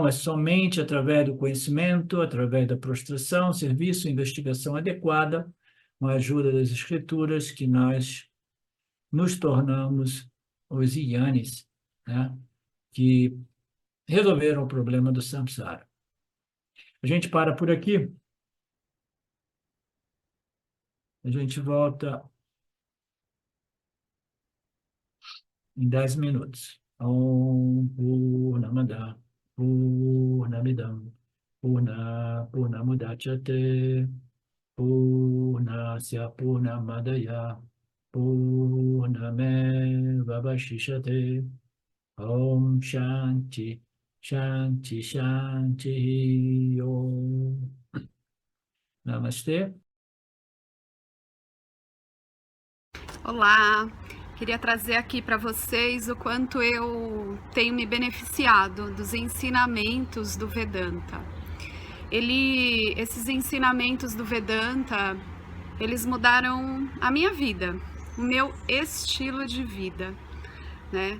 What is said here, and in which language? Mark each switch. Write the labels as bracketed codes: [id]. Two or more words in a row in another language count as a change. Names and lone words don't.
[pt] É somente através do conhecimento, através da prostração, serviço, investigação adequada, com a ajuda das escrituras, que nós nos tornamos os yanis, né, que resolveram o problema do samsara. A gente para por aqui. A gente volta em 10 minutos. [sa] ॐ पूर्णमद पूर्णमिदम् पूर्णमुदच्यते पूर्णस्य पूर्णमादाय पूर्णमेव वशिष्यते. ॐ शान्ति शान्ति शान्ति ॐ. [pt] Namastê. Olá, queria trazer aqui para vocês o quanto eu tenho me beneficiado dos ensinamentos do Vedanta. Esses ensinamentos do Vedanta, eles mudaram a minha vida, o meu estilo de vida, né?